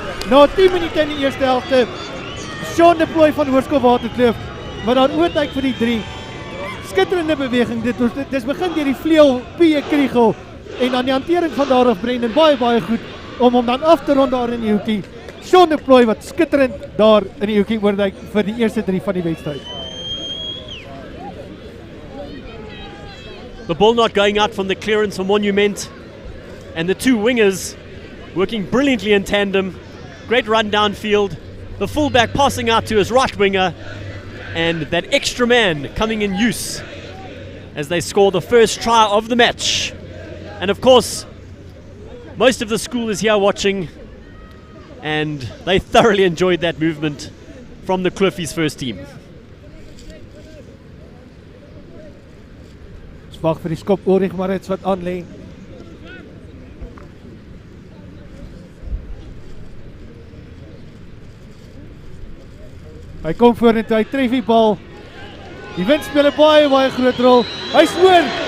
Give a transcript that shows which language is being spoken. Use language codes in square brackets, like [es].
[af] Na 10 minute in die eerste helfte. So 'n plooi van Hoërskool Waterkloof wat daar oorduik vir die 3. Skitterende beweging. Dis begin deur die vleuel P. Kriegel en dan die hantering van daar af Brendan baie goed om hom dan af te rond daar in die hoekie. So 'n plooi wat skitterend daar in die hoekie oorduik vir die eerste 3 van die wedstryd. [en] The ball not going out from the clearance for Monument. And the 2 wingers working brilliantly in tandem. Great run downfield. The fullback passing out to his right winger. And that extra man coming in use as they score the first try of the match. And of course, most of the school is here watching. And they thoroughly enjoyed that movement from the Kloofies first team. [af] Wag vir die skop Ulrich Marits wat aanlê. Hy kom vorentoe, hy tref die bal. Die wind speel 'n baie groot rol. Hy scoor.